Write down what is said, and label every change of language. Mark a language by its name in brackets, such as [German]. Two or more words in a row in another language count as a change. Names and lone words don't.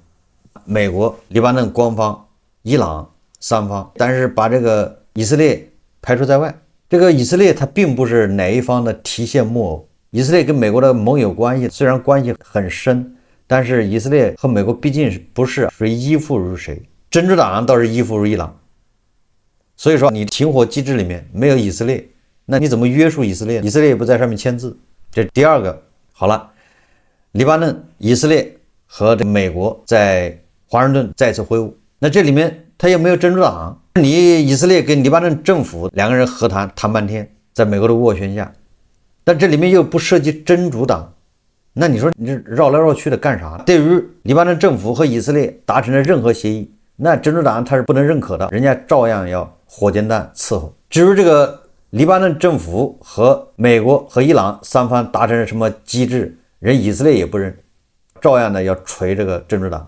[Chinese] 美國、黎巴嫩官方、伊朗三方，但是把這個以色列排除在外。這個以色列它並不是哪一方的提線木偶。以色列跟美國的盟友關係雖然關係很深，但是以色列和美國畢竟不是誰依附於誰，真主黨倒是依附於伊朗。所以說你停火機制裡面沒有以色列，那你怎麼約束以色列？以色列也不在上面簽字。這是第二個。好了，黎巴嫩、以色列和美國在華盛頓再次會晤，那這裡面他又沒有真主黨，你以色列跟黎巴嫩政府2個人和談半天，在美国的斡旋下，但这裡面又不涉及真主黨，那你說你這繞來繞去的幹啥？對於黎巴嫩政府和以色列達成了任何協議，那真主黨他是不能認可的，人家照樣要火箭彈伺候。至於這個黎巴嫩政府和美國和伊朗三方達成了什麼機制，人以色列也不認，照樣的要錘這個真主黨。